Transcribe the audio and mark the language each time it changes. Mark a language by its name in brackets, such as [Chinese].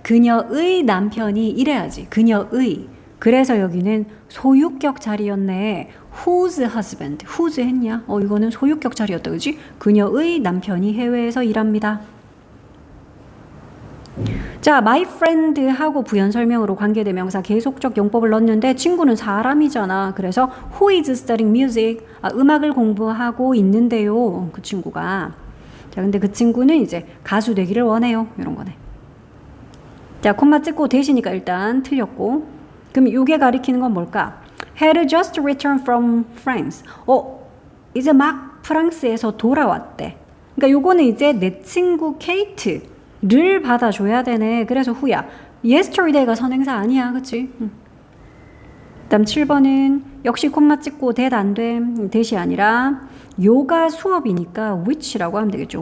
[Korean] 그녀의 남편이 이래야지. 그녀의. 그래서 여기는 소유격 자리였네. [English] whose husband. whose 했냐? [Korean] 이거는 소유격 자리였다. 그지? 그녀의 남편이 해외에서 일합니다. 자, my friend 하고 부연 설명으로 관계대명사 계속적 용법을 넣었는데 친구는 사람이잖아. [English] 그래서 who is studying music? [Korean] 음악을 공부하고 있는데요. 그 친구가. 자, 근데 그 친구는 이제 가수 되기를 원해요. 이런 거네. 자, 콤마 찍고 대시니까 일단 틀렸고. 그럼 이게 가리키는 건 뭘까? [English] had just returned from France. [Korean] 이제 막 프랑스에서 돌아왔대. 그러니까 요거는 이제 내 친구 케이트를 받아줘야 되네. 그래서 who야. yesterday가 선행사 아니야. 그치? 그다음 7번은 역시 콤마 찍고 that 안 됨. that이 아니라 요가 수업이니까 which라고 하면 되겠죠.